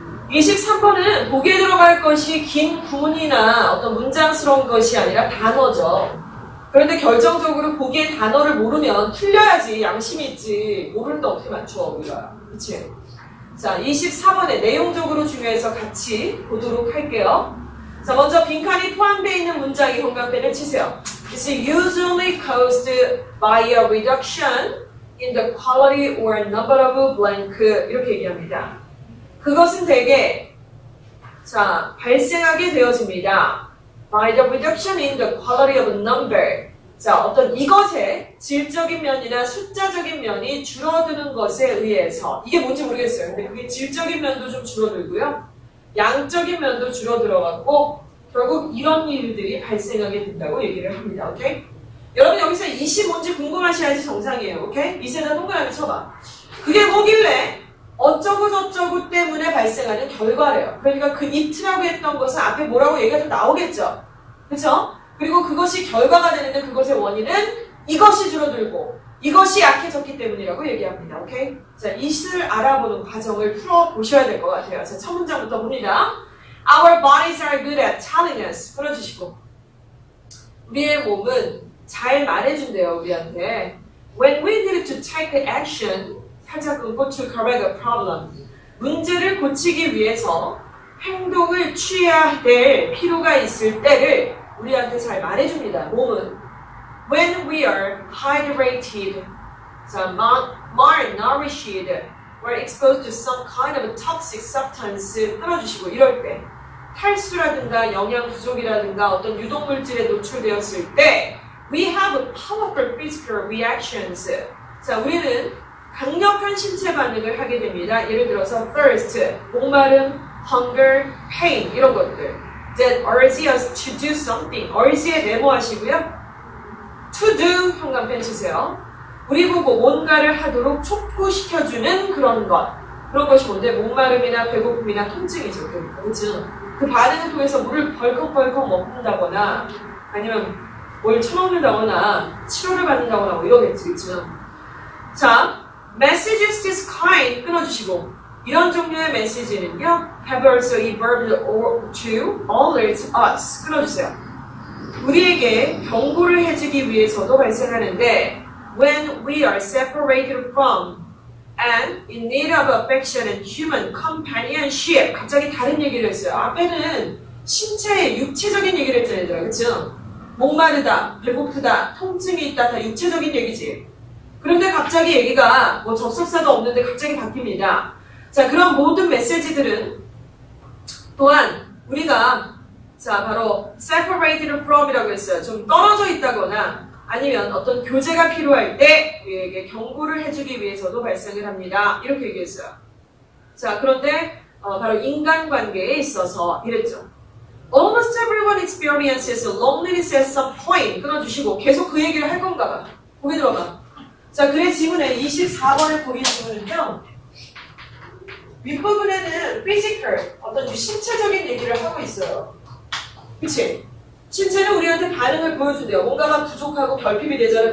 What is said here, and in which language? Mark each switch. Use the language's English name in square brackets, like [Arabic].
[Korean] 23번은 보기에 들어갈 것이 긴 구문이나 어떤 문장스러운 것이 아니라 단어죠. 그런데 결정적으로 보기에 단어를 모르면 틀려야지 양심이 있지. 모르는데 어떻게 맞춰 우리가. 그치? 자, 24번에 내용적으로 중요해서 같이 보도록 할게요. 자, 먼저 빈칸이 포함되어 있는 문장의 형광펜을 치세요. [English] It's usually caused by a reduction in the quality or number of blank [Korean] 이렇게 얘기합니다. 그것은 대개 자, 발생하게 되어집니다. [English] By the reduction in the quality of number. [Korean] 자, 어떤 이것의 질적인 면이나 숫자적인 면이 줄어드는 것에 의해서 이게 뭔지 모르겠어요. 근데 그게 질적인 면도 좀 줄어들고요. 양적인 면도 줄어들어갖고 결국 이런 일들이 발생하게 된다고 얘기를 합니다. 오케이? 여러분 여기서 20 궁금하셔야지 정상이에요. 오케이? 이세는 동그라미 쳐봐. 그게 뭐길래 어쩌고 저쩌고 때문에 발생하는 결과래요. 그러니까 그 it라고 했던 것은 앞에 뭐라고 얘기가 좀 나오겠죠. 그쵸? 그리고 그것이 결과가 되는데 그것의 원인은 이것이 줄어들고 이것이 약해졌기 때문이라고 얘기합니다. 오케이? 자, it을 알아보는 과정을 풀어보셔야 될 것 같아요. 자, 첫 문장부터 봅니다. [English] Our bodies are good at telling us. [Korean] 풀어주시고. 우리의 몸은 잘 말해준대요, 우리한테. [English] When we need to take the action, [Korean] 살짝 끊고 [English] to correct a problem. [Korean] 문제를 고치기 위해서 행동을 취해야 될 필요가 있을 때를 우리한테 잘 말해줍니다. [English] 몸은 when we are hydrated, 자, malnourished, or exposed to some kind of toxic substance [Korean] 끊어주시고 이럴 때 탈수라든가 영양 부족이라든가 어떤 유독물질에 노출되었을 때 [English] we have powerful physical reactions. [Korean] 자, 우리는 강력한 신체 반응을 하게 됩니다. 예를 들어서 thirst, 목마름, hunger, pain 이런 것들. [English] that urge us to do something. [Korean] urge에 메모하시고요. to do 현관펜 치세요. 우리 보고 뭔가를 하도록 촉구시켜주는 그런 것. 그런 것이 뭔데? 목마름이나 배고픔이나 통증이죠. 그렇죠? 그 반응을 통해서 물을 벌컥벌컥 먹는다거나 아니면 뭘 처먹는다거나 치료를 받는다거나 뭐 이러겠지. 그렇죠? [English] 자, messages this kind 끊어주시고 [Korean] 이런 종류의 메시지는요 [English] have also evolved to alert us 끊어주세요. [Korean] 우리에게 경고를 해주기 위해서도 발생하는데 [English] when we are separated from and in need of affection and human companionship [Korean] 갑자기 다른 얘기를 했어요. 앞에는 신체의 육체적인 얘기를 했잖아요. 그렇죠? 목마르다, 배고프다, 통증이 있다 다 육체적인 얘기지. 그런데 갑자기 얘기가 뭐 접속사도 없는데 갑자기 바뀝니다. 자, 그런 모든 메시지들은 또한 우리가 자 바로 separated from이라고 했어요. 좀 떨어져 있다거나 아니면 어떤 교제가 필요할 때 우리에게 경고를 해주기 위해서도 발생을 합니다. 이렇게 얘기했어요. 자, 그런데 바로 인간관계에 있어서 이랬죠. [English] Almost everyone experiences loneliness at some point. [Korean] 끊어주시고 계속 그 얘기를 할 건가 봐. 거기 들어가. 자, 글의 지문에 24번에 보기 지문은요. 윗부분에는 physical, 어떤 신체적인 얘기를 하고 있어요. 그치? 신체는 우리한테 반응을 보여준대요. 뭔가가 부족하고 결핍이 되잖아요.